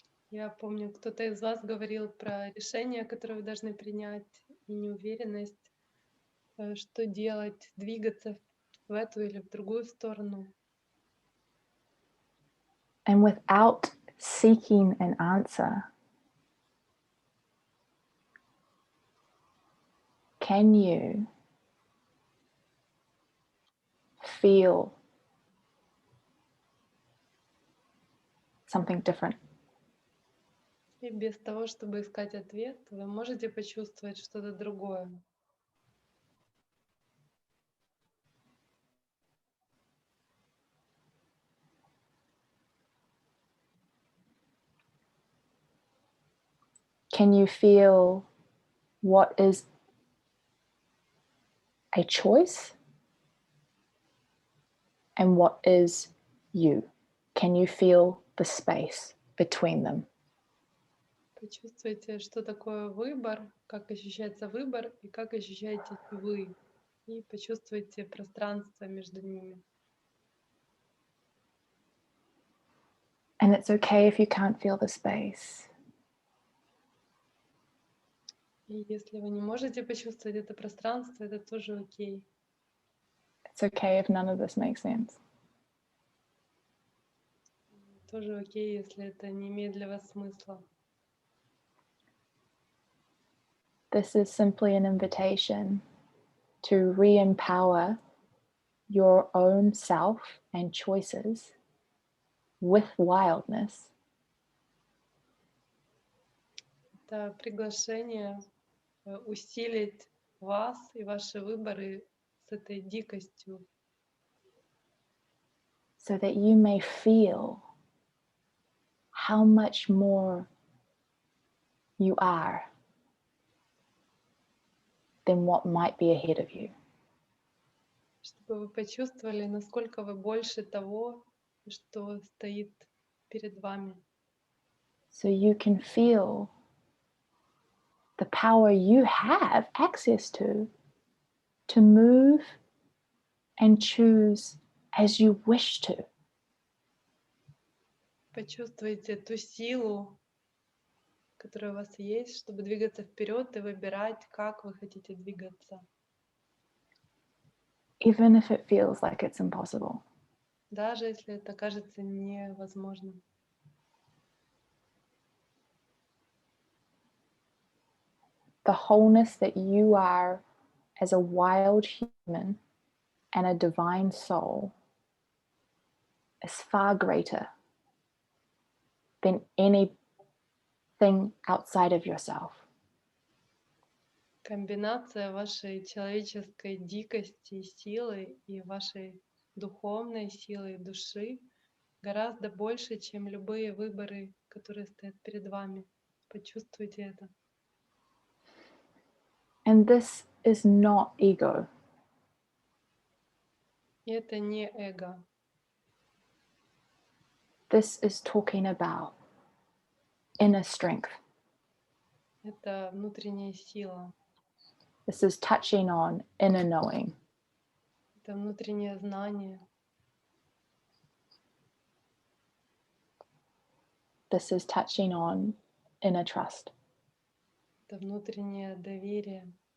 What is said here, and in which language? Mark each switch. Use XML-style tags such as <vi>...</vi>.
<ru>Я помню, кто-то из вас говорил про решение, которое вы должны принять, и неуверенность, что делать, двигаться в эту или в другую сторону.</ru> <en>And without seeking an answer, can you feel something different?</en> <ru>И без того, чтобы искать ответ, вы можете почувствовать что-то другое.</ru> <en>Can you feel what is a choice and what is you? Can you feel the space between them?</en> <ru>Почувствуйте, что такое выбор, как ощущается выбор и как ощущаете вы И почувствуйте пространство между ними.</ru> <en>And it's okay if you can't feel the space.</en> <ru>И если вы не можете почувствовать это пространство, это тоже окей.</ru> <en>It's okay if none of this makes sense.</en> <ru>Тоже окей, если это не имеет для вас смысла.</ru> <en>This is simply an invitation to re-empower your own self and choices with wildness.</en> <ru>Это приглашение усилить вас и ваши выборы с этой дикостью,</ru> <en>So that you may feel how much more you are than what might be ahead of you.</en> <ru>чтобы вы почувствовали, насколько вы больше того, что стоит перед вами.</ru> <en>So you can feel the power you have access to move and choose as you wish to.</en> <ru>Почувствуйте ту силу, которая у вас есть, чтобы двигаться вперед и выбирать, как вы хотите двигаться.</ru> <en>Even if it feels like it's impossible.</en> <ru>Даже если это кажется невозможным.</ru> <en>The wholeness that you are as a wild human and a divine soul is far greater than anything outside of yourself.</en> <ru>Комбинация вашей человеческой дикости и силы и вашей духовной силы и души гораздо больше, чем любые выборы, которые стоят перед вами. Почувствуйте это.</ru> <en>And this is not ego.</en> <ru>И это не эго.</ru> <en>This is talking about inner strength.</en> <ru>Это внутренняя сила.</ru> <en>This is touching on inner knowing.</en> <ru>Это внутреннее знание.</ru> <en>This is touching on inner trust.</en> <ru>Это внутреннее доверие.</ru>